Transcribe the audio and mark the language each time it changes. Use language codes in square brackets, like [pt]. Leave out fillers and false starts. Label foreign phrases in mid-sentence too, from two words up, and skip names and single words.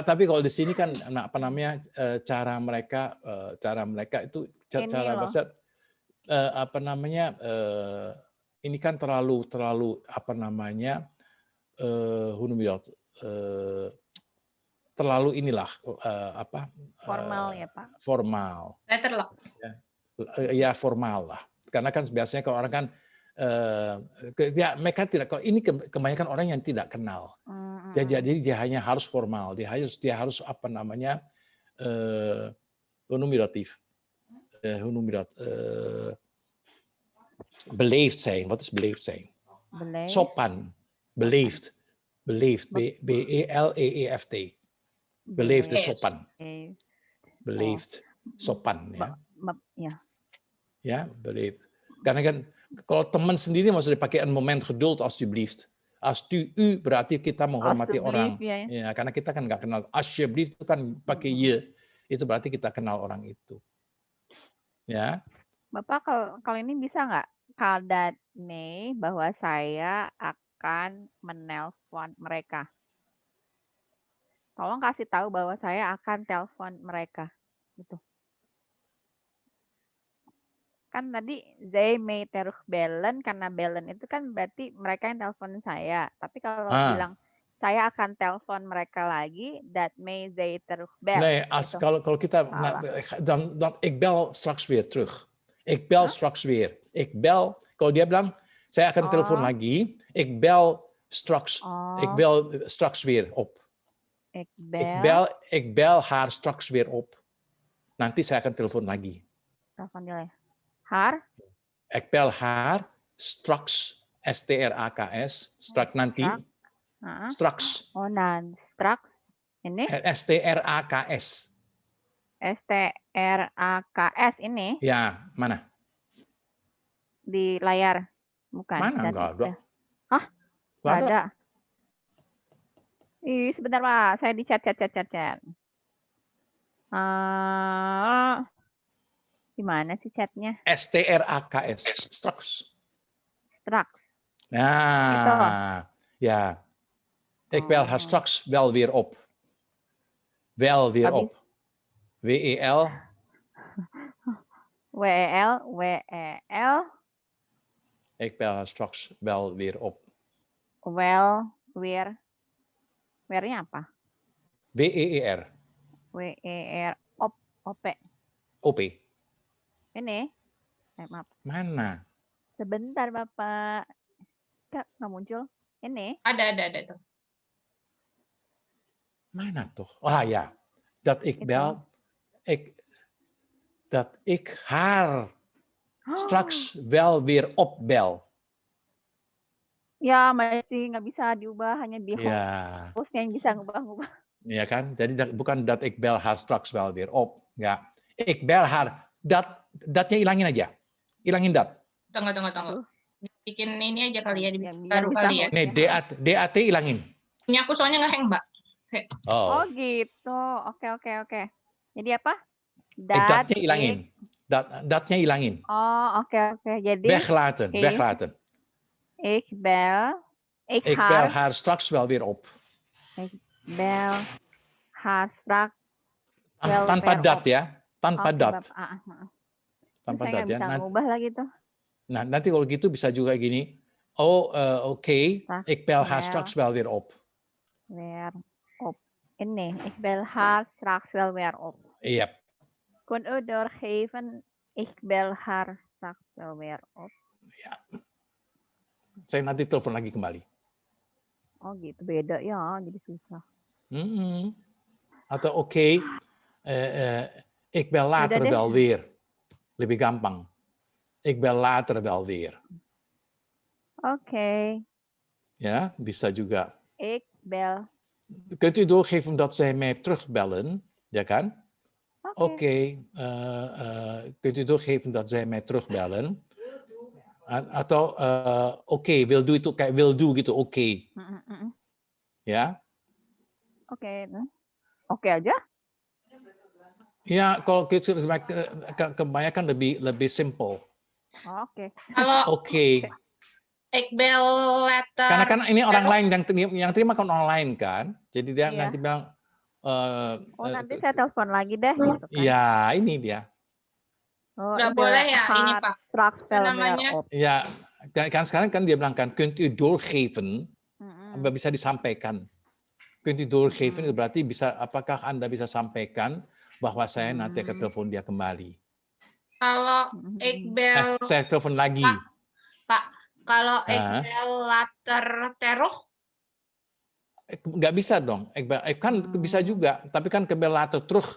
[id] Tapi kalau di sini kan apa namanya cara mereka itu cara bahasa apa namanya ini kan terlalu apa namanya terlalu inilah apa formal ya Pak. Formal. Letterlock. Ya formal lah. Karena kan biasanya kalau orang kan ya mereka tidak, kalau ini kebanyakan orang yang tidak kenal. Jadi dia hanya harus formal, dia harus apa namanya [nl] beleefd zijn. Wat is beleefd zijn? Sopan, beleefd, B-E-L-E-E-F-T. Beleefd is [id] sopan. Beleefd, sopan ya. [nl] Ja, beleefd. [id] Karena kan kalau teman sendiri maksudnya dipakai [nl] een moment geduld alsjeblieft. [id] U berarti kita menghormati orang. Ya, karena kita kan nggak kenal. Alsjeblieft itu kan pakai ye. Itu berarti kita kenal orang itu. Ya. Bapak kalau ini bisa nggak [en] that May [id] bahwa saya akan menelpon mereka. Tolong kasih tahu bahwa saya akan telepon mereka. Gitu. Kan tadi [en] they may [id] terugbellen, karena bellen itu kan berarti mereka yang telepon saya. Tapi kalau bilang saya akan telepon mereka lagi, [en] that may they terugbellen. [nl] Nee, [id] gitu. kalau kita dan [nl] ik bel straks weer terug. Ik bel straks weer. Ik bel, [id] kalau dia bilang saya akan telepon lagi, [nl] ik bel straks weer op. Ik bel haar straks weer op. [id] Nanti saya akan telepon lagi. Telepon dia. [nl] Haar? Ik bel haar straks, S-T-R-A-K-S, straks nanti. Straks. [id] Oh, straks. Ini? [nl] STRAKS. [id] STRAKS ini? Ya, mana? Di layar. Bukan. Mana? Enggak ada. Hah? Enggak ada. Ih, sebentar, Pak. Saya di chat. Di mana sih chatnya? [nl] STRAKS. Straks. [id] Nah, itu. [nl] Ja. Ik bel haar straks wel weer op. Wel weer op. WEL. WEL. Ik bel haar straks wel weer op. Wel weer. [id] Weer-nya apa? [nl] WEER. WER. OP. OP. [id] Ini. Maaf. Mana? Sebentar, Bapak. Nggak muncul. Ini. Ada tuh. [nl] Mana toch? Ja. Dat ik bel. Dat ik haar straks wel weer opbel. [id] Ya, masih nggak bisa diubah, hanya di hostnya yang bisa ngubah-ngubah. Ya kan? Jadi bukan [nl] dat ik bel haar straks wel weer op. Enggak. Ik bel haar. [id] Datnya ilangin aja. Ilangin dat. Tunggu. Bikin ini aja kali ya, baru kali ya. Nih, DAT ilangin. Punya aku soalnya nge-hang, Mbak. Oh gitu. Oke. Jadi apa? Datnya ilangin. Datnya ilangin. Oh, oke. Jadi [nl] weglaten. Ik bel haar straks wel weer op. Ik bel haar straks [id] tanpa dat ya. Tanpa dat. Tanpa dat ya. Bisa ngubah lagi tuh. Nah, nanti kalau gitu bisa juga gini. [nl] Oké. Ik bel haar straks wel weer op. Weer op. Ini, ik bel haar straks wel weer op. Yep. Kon u doorgeven, ik bel haar straks wel weer op. Ja. [id] Saya nanti telepon lagi kembali. Oh gitu, beda ya, jadi susah. [nl] Atau oké, ik bel later wel weer. [id] Lebih gampang. [nl] Ik bel later wel weer. Oké. Ja, [id] bisa juga. [nl] Ik bel. Kunt u doorgeven dat zij mij terugbellen? [id] Ja kan? Oké. [nl] Kunt u doorgeven dat zij mij terugbellen? [id] Atau oké, wil do itu kayak [en] will do [id] gitu, oké. Ya? Oke. Oke aja? Ya, kalau gitu kebanyakan lebih simple. Oke. Kalau oke. [nl] Ik bel later. [id] Karena kan ini orang lain yang terima kan online kan, jadi dia nanti bilang. Nanti saya telepon lagi deh. Gitu kan. Ya, ini dia. Nggak boleh ya ini Pak. Namanya. Ya, kan sekarang kan dia bilang kan, [nl] kunt u doorgeven, [id] bisa disampaikan. [nl] Kunt u doorgeven [id] itu berarti bisa, apakah Anda bisa sampaikan bahwa saya nanti akan telepon dia kembali. [nl] Kalau ik bel. [id] Saya telepon lagi. Pak, kalau [nl] ik bel later terug. [id] Nggak bisa dong. Kan bisa juga, tapi kan [nl] ik bel later terug.